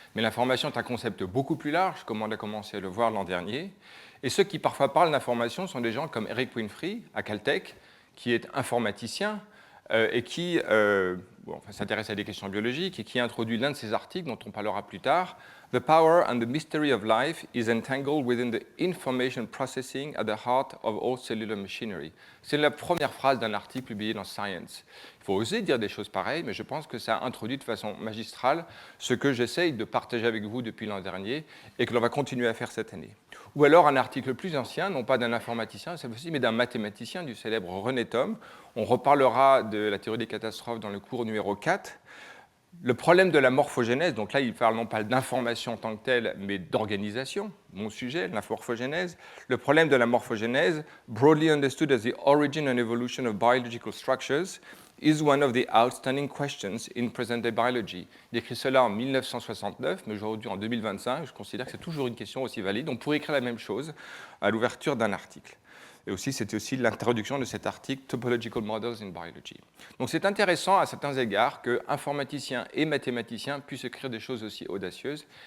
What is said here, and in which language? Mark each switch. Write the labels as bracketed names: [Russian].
[French] Mais l'information est un concept beaucoup plus large, comme on a commencé à le voir l'an dernier. Et ceux qui parfois parlent d'information sont des gens comme Eric Winfrey à Caltech, qui est informaticien et qui s'intéresse à des questions biologiques et qui a introduit l'un de ces articles dont on parlera plus tard. [English] The power and the mystery of life is entangled within the information processing at the heart of all cellular machinery. [French] C'est la première phrase d'un article publié dans Science. Il faut oser dire des choses pareilles, mais je pense que ça introduit de façon magistrale ce que j'essaye de partager avec vous depuis l'an dernier et que l'on va continuer à faire cette année. Ou alors un article plus ancien, non pas d'un informaticien, cette fois-ci, mais d'un mathématicien, du célèbre René Thom. On reparlera de la théorie des catastrophes dans le cours numéro 4. Le problème de la morphogénèse, donc là il parle non pas d'information en tant que telle, mais d'organisation, mon sujet, la morphogénèse. Le problème de la morphogénèse, [English] broadly understood as the origin and evolution of biological structures, is one of the outstanding questions in present-day biology. [French] Il écrit cela en 1969, mais aujourd'hui, en 2025, je considère que c'est toujours une question aussi valide. On pourrait écrire la même chose à l'ouverture d'un article. Et aussi, c'était aussi l'introduction de cet article Topological Models in Biology. Donc c'est intéressant à certains égards qu'informaticiens et mathématiciens puissent écrire des choses aussi audacieuses.